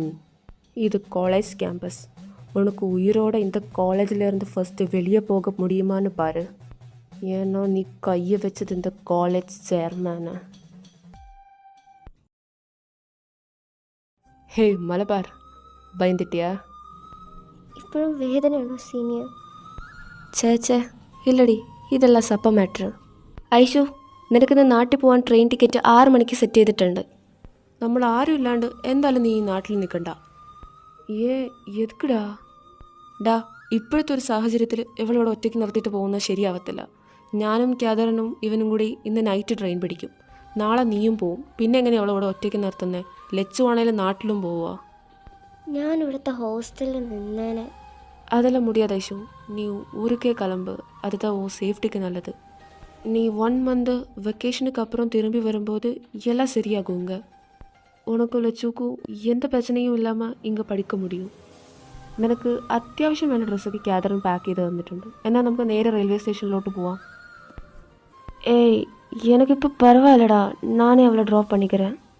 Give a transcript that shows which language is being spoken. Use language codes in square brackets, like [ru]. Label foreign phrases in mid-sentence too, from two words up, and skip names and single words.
[ta] இது காலேஜ் கேம்பஸ். உனக்கு உயிரோட இந்த காலேஜிலேருந்து ஃபஸ்ட்டு வெளியே போக முடியுமான்னு பாரு. ஏன்னா நீ கையை வச்சது இந்த காலேஜ் சேர்மேனை. மலபார், பயந்துட்டியா? [ml] ഇപ്പോഴും വേദനയാണോ സീനിയർ? ചേ ഇല്ലടി, ഇതെല്ലാം സപ്പ മാറ്റർ. ഐഷു, നിനക്കിന്ന് നാട്ടിൽ പോകാൻ [en] train ticket [ml] 6 മണിക്ക് സെറ്റ് ചെയ്തിട്ടുണ്ട്. നമ്മൾ ആരും ഇല്ലാണ്ട് എന്തായാലും നീ ഈ നാട്ടിൽ നിൽക്കണ്ട. എതുക്കടാ? ഡാ, ഇപ്പോഴത്തെ ഒരു സാഹചര്യത്തിൽ ഇവളോട് ഒറ്റയ്ക്ക് നിർത്തിയിട്ട് പോകുന്നത് ശരിയാവത്തില്ല. ഞാനും ക്യാദറിനും ഇവനും കൂടി ഇന്ന് [en] night train [ml] പിടിക്കും. നാളെ നീയും പോവും. പിന്നെ എങ്ങനെയാണ് അവളോട് ഒറ്റയ്ക്ക് നിർത്തുന്നത്? ലച്ചു ആണെങ്കിലും നാട്ടിലും പോവുക. ഞാൻ ഇവിടുത്തെ ഹോസ്റ്റലിൽ നിന്നേനെ. [ta] அதெல்லாம் முடியாது ஐஷு. நீ ஊருக்கே கிளம்பு, அதுதான் உன் சேஃப்டிக்கு நல்லது. நீ 1 மந்த் வெக்கேஷனுக்கு அப்புறம் திரும்பி வரும்போது எல்லாம் சரியாகுங்க. உனக்கும் லட்சுக்கும் எந்த பிரச்சனையும் இல்லாமல் இங்கே படிக்க முடியும். [ml] നിനക്ക് അത്യാവശ്യം വേണ്ട ഡ്രസ്സൊക്കെ ക്യാദറിൻ പാക്ക് ചെയ്ത് തന്നിട്ടുണ്ട്. എന്നാൽ നമുക്ക് നേരെ റെയിൽവേ സ്റ്റേഷനിലോട്ട് പോവാം. [ta] எனக்கிപ്പോൾ பரவாயில்லடா, நானே அவளை ட்ராப் பண்ணிக்கிறேன்.